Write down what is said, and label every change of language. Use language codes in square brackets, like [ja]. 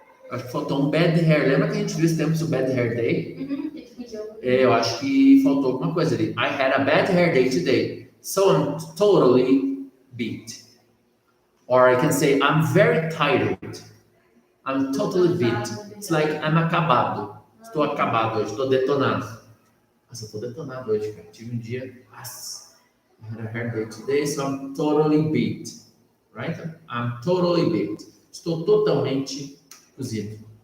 [pt] Acho que faltou um bad hair. Lembra que a gente viu esse tempo sobre bad hair day? Eu acho que faltou alguma coisa ali. [en] I had a bad hair day today. So I'm totally beat. Or I can say I'm very tired. I'm totally beat. It's like I'm acabado. [pt] Estou acabado hoje, estou detonado. Nossa, eu estou detonado hoje, cara. Tive um dia. [en] Nossa, I had a hair day today, so I'm totally beat. Right? I'm totally beat. [pt] Estou totalmente cozido.